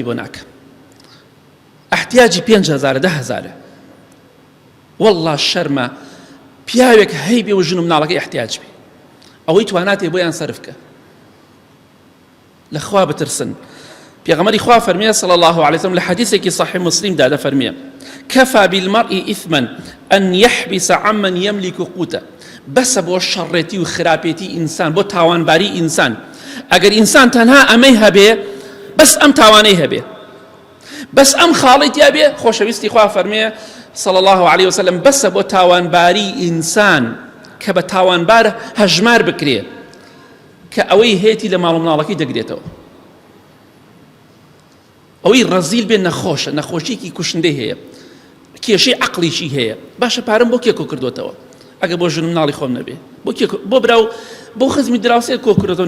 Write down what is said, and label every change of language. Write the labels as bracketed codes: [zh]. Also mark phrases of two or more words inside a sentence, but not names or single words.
[ckb] بۆ ناکە احتیاجی 5,000 10,000 والله شەرمە پیاوێک هەی بێ و ژن و مناڵەکەی احتیاج بێ ئەوەی تواناتێ بۆیان سەرف بکە لەخوا بترسن پێغەمبەری خوا فەرمێ [ar] صلی الله عليه وسلم [ckb] لە حەدیثێکی صحیح مسلمدا دەفەرمێ [ar] كفى بالمرء إثما أن يحبس عمن يملك قوته [ckb] بس بۆ شەڕێتی و خراپێتی ئینسان بۆ تاوانباری ئینسان ئەگەر ئینسان تەنها ئەمەی هەبێ بەس ئەم تاوانەی هەبێ بەس ئەم خاڵی تیا بێ خۆشەویستی خوا فەرمێ [ar] صلى الله عليه وسلم [ckb] بس بۆ تاوانباری ئینسان کە بە تاوانبار هەژمار بکرێ کە ئەوەی هێتی لە ماڵ و مناڵەکەی دەگرێتەوە ئەوەی ڕەزیل بێ نەخۆشە نەخۆشیێکی کوشندەی هەیە کێشەی عەقڵیشی هەیە باشە پارەم بۆ کێ کۆ کردوتەوە ئەگە بۆ ژن و مناڵی خۆم نەبێ بۆ براو بۆ خزمی دراوسێ کۆ کردوتەوە